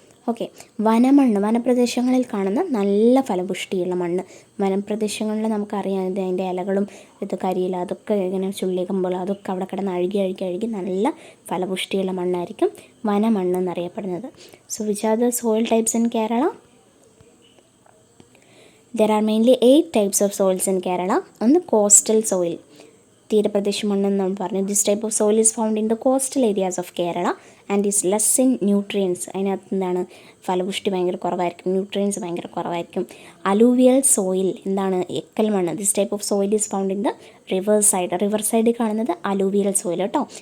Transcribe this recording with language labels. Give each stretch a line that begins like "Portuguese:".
Malayalam: Okay, വനമണ്ണ്, വനപ്രദേശങ്ങളിൽ കാണുന്ന നല്ല ഫലപുഷ്ടിയുള്ള മണ്ണ്. വനപ്രദേശങ്ങളിൽ നമുക്കറിയാം ഇത് അതിൻ്റെ ഇലകളും ഇത് കരിയില അതൊക്കെ ഇങ്ങനെ ചുള്ളികമ്പോൾ അതൊക്കെ അവിടെ കിടന്ന് അഴുകി നല്ല ഫലപുഷ്ടിയുള്ള മണ്ണായിരിക്കും വനമണ്ണ് എന്നറിയപ്പെടുന്നത്.
English: So which are the soil types in Kerala? There are mainly 8 types of soils in Kerala.
Malayalam: ഒന്ന് കോസ്റ്റൽ സോയിൽ, തീരപ്രദേശ മണ്ണെന്ന് നമ്മൾ പറഞ്ഞു.
English: This type of soil is found in the coastal areas of Kerala and is less in nutrients.
Malayalam: അതിനകത്ത് എന്താണ്? ഫലപുഷ്ടി ഭയങ്കര കുറവായിരിക്കും, nutrients ഭയങ്കര കുറവായിരിക്കും. Alluvial soil എന്താണ്? എക്കൽ മണ്ണ്.
English: this type of soil is found in the river സൈഡിൽ
Malayalam: കാണുന്നത് അലൂവിയൽ സോയിൽ കേട്ടോ.